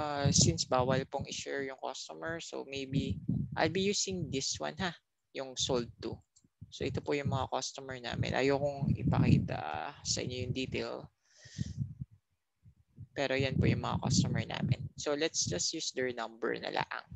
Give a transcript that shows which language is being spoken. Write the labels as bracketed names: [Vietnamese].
[English] Since [Filipino] bawal pong i-share yung [English] customer, so maybe I'll be using this one yung sold to. [Filipino] So ito po yung mga customer namin. Ayokong ipakita sa inyo yung detail. Pero yan po yung mga customer namin. [English] So let's just use their number [Filipino] na lang.